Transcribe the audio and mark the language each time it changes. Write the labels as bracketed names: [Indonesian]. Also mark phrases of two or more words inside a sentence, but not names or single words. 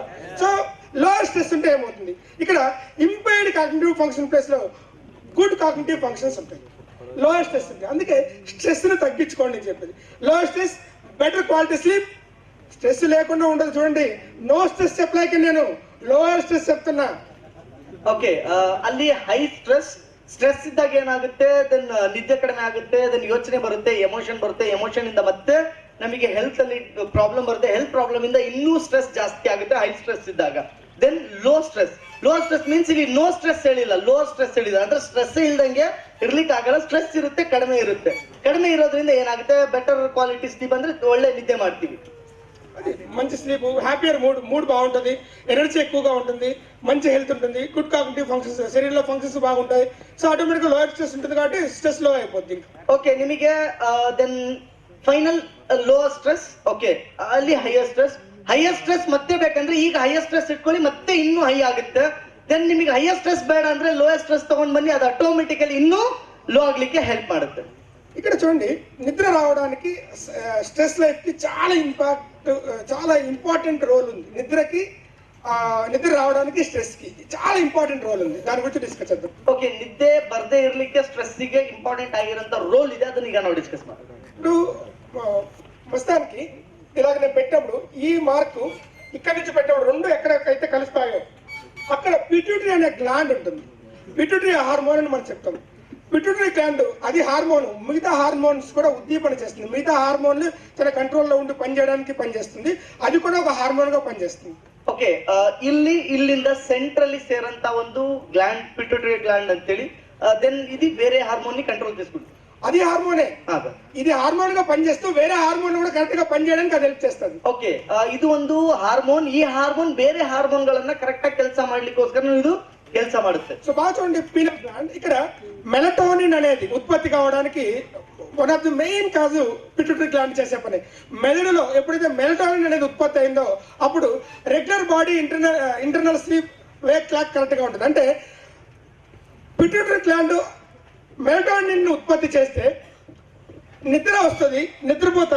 [English] so lower stress [Telugu] ఉంటే ఏమవుతుంది, ఇక్కడ [English] impaired cognitive function place [Telugu] లో [English] good cognitive functions [Telugu] ఉంటాయి. [English] lower stress [Telugu] ఉంటాయి, అందుకే స్ట్రెస్ ని తగ్గించుకోండి అని చెప్పేది. [English] lower stress better quality sleep. [Telugu] స్ట్రెస్ లేకుండా ఉండదు. చూడండి, [English] no stress [Telugu] చెప్పలేక నేను [English] lower stress [Telugu] చెప్తున్నా. [Kannada] ಓಕೆ, ಅಲ್ಲಿ [English] high stress [Kannada] ಇದ್ದಾಗ ಏನಾಗುತ್ತೆ, ದೆನ್ ನಿದ್ದೆ ಕಡಿಮೆ ಆಗುತ್ತೆ, ದೆನ್ ಯೋಚನೆ ಬರುತ್ತೆ, ಎಮೋಷನ್ ಬರುತ್ತೆ, ಎಮೋಷನ್ ಇಂದ ಮತ್ತೆ ನಮಗೆ ಹೆಲ್ತ್ ಅಲ್ಲಿ ಪ್ರಾಬ್ಲಮ್ ಬರುತ್ತೆ, [English] health problem [Kannada] ಇಂದ ಇನ್ನೂ ಸ್ಟ್ರೆಸ್ ಜಾಸ್ತಿ ಆಗುತ್ತೆ [English] high stress [Kannada] ಇದ್ದಾಗ. [English] then low stress means [Kannada] ಇಲ್ಲಿ [English] no stress [Kannada] ಹೇಳಿಲ್ಲ, [English] low stress [Kannada] ಹೇಳಿಲ್ಲ ಅಂದ್ರೆ ಸ್ಟ್ರೆಸ್ ಇಲ್ದಂಗೆ ಇರ್ಲಿಕ್ಕೆ ಆಗಲ್ಲ. ಸ್ಟ್ರೆಸ್ ಇರುತ್ತೆ, ಕಡಿಮೆ ಇರೋದ್ರಿಂದ ಏನಾಗುತ್ತೆ, [English] better quality sleep [Kannada] ಅಂದ್ರೆ ಒಳ್ಳೆ ನಿದ್ದೆ ಮಾಡ್ತೀವಿ. [Telugu] మంచి స్లీప్, [English] happier mood [Telugu] బాగుంటుంది, ఎనర్జీ ఎక్కువగా ఉంటుంది, మంచి హెల్త్ ఉంటుంది, [English] good cognitive functions, [Telugu] శరీరంలో ఫంక్షన్స్ బాగుంటాయి. సో ఆటోమేటిక్గా [English] lower stress [Telugu] ఉంటుంది కాబట్టి స్ట్రెస్ లో అయిపోద్ది. [Kannada] ಓಕೆ, ನಿಮಗೆ [English] then final lower stress. [Kannada] ಓಕೆ, ಅಲ್ಲಿ [English] higher stress [Kannada] ಮತ್ತೆ ಬೇಕಂದ್ರೆ ಈಗ [English] higher stress [Kannada] ಇಟ್ಕೊಳ್ಳಿ, ಮತ್ತೆ ಇನ್ನೂ ಹೈ ಆಗುತ್ತೆ. ದೆನ್ ನಿಮಗೆ [English] higher stress [Kannada] ಬೇಡ ಅಂದ್ರೆ [English] lower stress [Kannada] ತಗೊಂಡ್ ಬನ್ನಿ, ಅದು ಆಟೋಮೆಟಿಕಲಿ ಇನ್ನೂ ಲೋ ಆಗ್ಲಿಕ್ಕೆ ಹೆಲ್ಪ್ ಮಾಡುತ್ತೆ. [Telugu] ఇక్కడ చూడండి, నిద్ర రావడానికి [English] stress life [Telugu] కి చాలా [English] important role [Telugu] ఉంది. నిద్ర రావడానికి స్ట్రెస్ కి చాలా [English] important role [Telugu] ఉంది. దాని గురించి డిస్కస్ చేద్దాం. [Kannada] ఓకే, నిద్ದೆ ಬರ್ದೇ ಇರ್ಲಿಕ್ಕೆ ಸ್ಟ್ರೆಸ್ ಗೆ ಇಂಪಾರ್ಟೆಂಟ್ ಆಗಿರೋಂತ ರೋಲ್ ಇದೆ, ಅದನ್ನ ಈಗ ನಾವು ಡಿಸ್ಕಸ್ ಮಾಡೋಣ. [Telugu] ఇప్పుడు మస్తానికి ఇలాగ నేను పెట్టినప్పుడు ఈ మార్కు ఇక్కడ నుంచి పెట్టినప్పుడు రెండు ఎక్కడెక్కడైతే కలుస్తాయో అక్కడ [English] pituitary ane gland [Telugu] ఉంటుంది. [English] pituitary hormone [Telugu] అని మనం చెప్తాం. [English] pituitary gland [Telugu] అది హార్మోన్ మిగతా హార్మోన్స్ కూడా ఉద్దీపన చేస్తుంది. మిగతా హార్మోన్లు తన కంట్రోల్లో ఉండి పనిచేయడానికి పనిచేస్తుంది. అది కూడా ఒక హార్మోన్ గా పనిచేస్తుంది. [Kannada] ಓಕೆ, ಇಲ್ಲಿಂದ ಸೆಂಟ್ರಲ್ಲಿ ಸೇರಂತ ಒಂದು [English] gland pituitary gland [Kannada] ಅಂತೇಳಿ, ದೆನ್ [Telugu] ఇది వేరే హార్మోన్ ని కంట్రోల్ చేసుకుంటుంది. అది హార్మోనే, ఇది హార్మోన్ గా పనిచేస్తూ వేరే హార్మోన్ కూడా కరెక్ట్ గా పనిచేయడానికి అది హెల్ప్ చేస్తుంది. [Kannada] ಓಕೆ, ಇದು ಒಂದು ಹಾರ್ಮೋನ್. ಈ ಹಾರ್ಮೋನ್ ಬೇರೆ ಹಾರ್ಮೋನ್ ಗಳನ್ನ ಕರೆಕ್ಟ್ ಆಗಿ ಕೆಲಸ ಮಾಡ್ಲಿಕ್ಕೋಸ್ಕರ ಇದು ಕೆಲಸ ಮಾಡುತ್ತೆ. [Telugu] సో బాగా చూడండి, [English] pineal gland [Telugu] ఇక్కడ మెలటోనిన్ అనేది ఉత్పత్తి కావడానికి [English] one of the main cause pituitary gland [Telugu] చేసే పని. మెదడులో ఎప్పుడైతే మెలటోనిన్ అనేది ఉత్పత్తి అయిందో అప్పుడు [English] regular body internal sleep wake clock [Telugu] కరెక్ట్ గా ఉంటుంది. అంటే [English] pituitary gland [Telugu] మెలటోనిన్ ఉత్పత్తి చేస్తే నిద్ర వస్తుంది, నిద్రపోతాం.